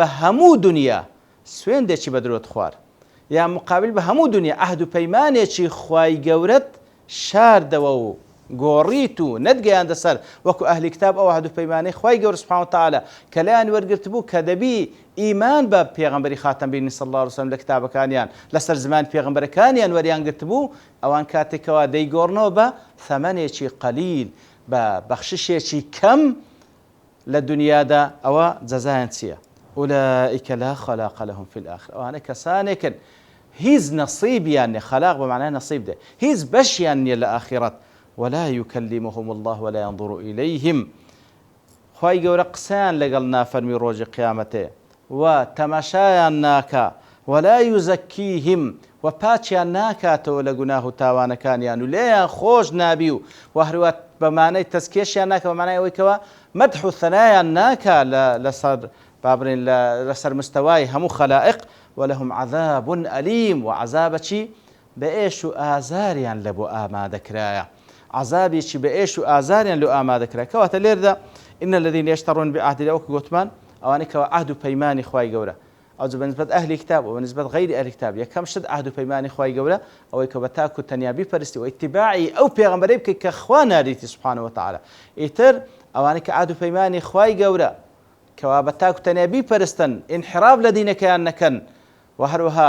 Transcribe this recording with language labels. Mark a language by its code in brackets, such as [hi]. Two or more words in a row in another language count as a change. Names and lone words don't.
[ckb] هەموو دنیا سوێندێکی بە درۆت خوار یا مقابل بە هەموو دنیا عهد و پەیمانێکی خوای گەورەت شاردەوە و گۆڕیت و نەتگەیاندە سەر وەکو ئەهلی کتاب ئەو عهد و پەیمانەی خوای گەورە [ar] سبحانه وتعالى [ckb] کە لایان وەرگرت بوو کە دەبی ئیمان بە پێغەمبەری خاتەمبینی [ar] صلی الله علیه وسلم [ckb] لە کتابەکانیان لەسەر زمان پێغەمبەرەکانیان وەریان گرت بوو ئەوان کاتێکەوە دەیگۆڕنەوە بە ثەمەنێکی قەلیل بە بەخششێکی کەم لە دنیادا ئەوە جەزایان چییە؟ [ar] أولئك لا خلاق لهم في الآخرة [ckb] ئەوانە کەسانێکن هیچ نەسیبیان نیە خەلاق بەمعنای نەسیب دێ هیچ بەشیان نییە لە ئاخرەت [ar] ولا يكلمهم الله ولا ينظر إليهم [ckb] خوای گەورە قسەیان لەگەڵ نافەرمی ڕۆژی قیامەتێ و تەماشایان ناکا [ar] ولا يزكيهم [ckb] و پاچیان ناکاتەوە لە گوناه و تاوانەکانیان و لێیان خۆش نابی و هەروە بەمانەی تەزکیەشیان ناکە بەمانای ئەوەی کەوە مەدح و ثەنایان ناکا لەسەر بابرین لەسەر مستەوای هەموو خەلائق [ar] ولهم عذاب أليم [ckb] وعذابەکی بەئێش و ئازاریان لە بۆ ئامادەکرایە عذابێکی بەئێش و ئازاریان لێ ئامادەکرا کەواتە لێردا [ar] إن الذين يشترون بعهد الله [ckb] وەکو گوتمان ئەوانەی کەوە عهد و پەیمانی خوای گەورە ئەو بەنسبەت ئەهلی کتاب و بەنسبەت غەیری ئەهلی کتاب یەکەم شت عهد و پەیمانی خوای گەورە ئەوەی کە بە تاک و تەنیا بیپەرستی و ئیتیباعی ئەو پێغەمبەرەی بکەیت کە خوا ناردیتی [ar] سبحانه وتعالى [ckb] ئیتر ئەوانەی کە عهد و پەیمانی خوای گەورە کەوا بە تاک و تەنیا بیپەرستن انحراف لە دینەکەیان نەکەن و هەروەها